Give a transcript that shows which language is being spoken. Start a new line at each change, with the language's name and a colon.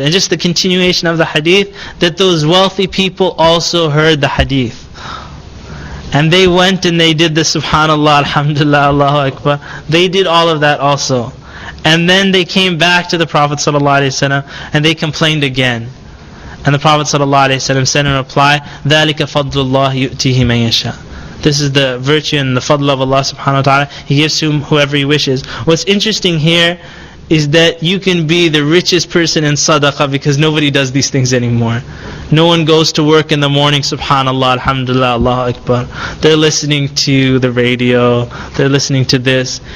English: And just the continuation of the hadith, that those wealthy people also heard the hadith. And they went and they did the subhanallah, alhamdulillah, Allahu Akbar. They did all of that also. And then they came back to the Prophet ﷺ and they complained again. And the Prophet ﷺ said in reply,
Arabic: ذَلِكَ فَضْلُ اللَّهِ يُؤْتِيهِ مَنْ يَشَاءُ.
English: This is the virtue and the fadl of Allah subhanahu wa ta'ala. He gives to whoever He wishes. What's interesting here is that you can be the richest person in sadaqah because nobody does these things anymore. No one goes to work in the morning, subhanallah, alhamdulillah, Allahu Akbar. They're listening to the radio, they're listening to this.